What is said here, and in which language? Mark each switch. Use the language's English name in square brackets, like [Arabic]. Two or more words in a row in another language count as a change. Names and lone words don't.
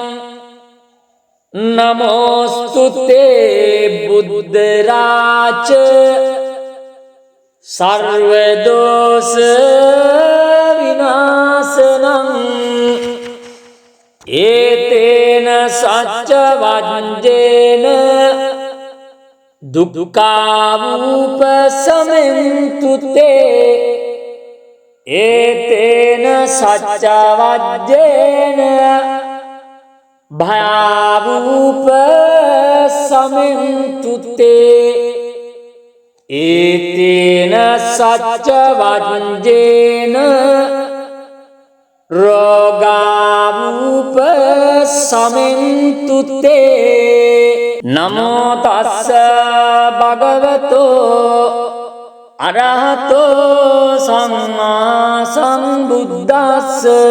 [Pali] නමෝස්තුතේ බුද්ධ රාජ සර්ව දෝෂ විනාශනං ඒතේන සච්ච වජ්ජේන දුක්ඛාවූපසමෙන්තු තේ ඒතේන සච්ච වජ්ජේන භයාවූපසමෙන්තු තේ ඒතේන සච්ච වජ්ජේන රෝගාවූපසමෙන්තු තේ නමෝ තස්ස භගවතෝ අරහතෝ සම්මා සම්බුද්දස්ස